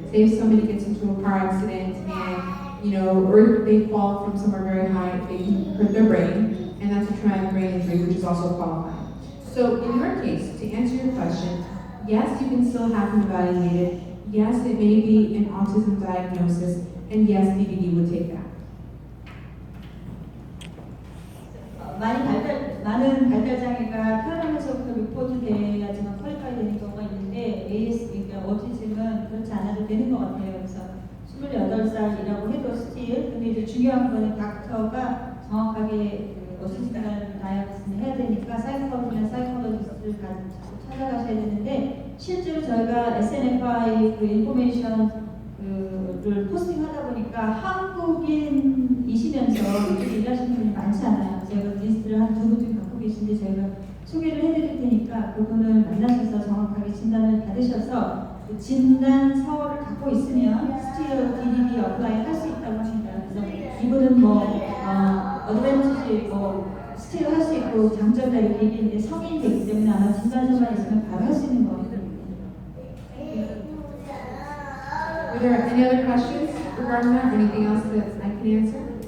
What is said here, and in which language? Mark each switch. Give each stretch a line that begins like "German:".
English: Say if somebody gets into a car accident and, or they fall from somewhere very high, they can hurt their brain, and that's a traumatic brain injury, which is also qualifying. So in your case, to answer your question, yes, you can still have them evaluated. Yes, it may be an autism diagnosis, and yes, DDD would take that.
Korean: 많은 발달장애가 태어나면서부터 리포트돼야지만 퀄리파이 되는 경우가 있는데 그러니까 오티즘은 그렇지 않아도 되는 것 같아요. 그래서 28살이라고 해도 스틸, 근데 이제 중요한 거는 닥터가 정확하게 오티즘이라는 다이어그노스를 해야 되니까 사이코로지스트를 찾아가셔야 되는데, 실제로 저희가 SNFI 인포메이션을 포스팅하다 보니까 한국인이시면서 이렇게 일하시는 분이 많지 않아요. 제가 리스트를 한 2분 갖고 계신데 저희가 소개를 해드릴 테니까 그분을 만나셔서 정확하게 진단을 받으셔서 그 진단서를 갖고 있으면 스틸 DDD 어플라이 할 수 있다고 합니다. 그래서 이분은 어드밴티지 스틸 할 수 있고 장점다 이렇게 얘기했는데 성인이 되기 때문에 아마 진단서만 있으면 바로 할 수 있는 것 같아요.
English: Are there any other questions regarding that? Anything else that I can answer?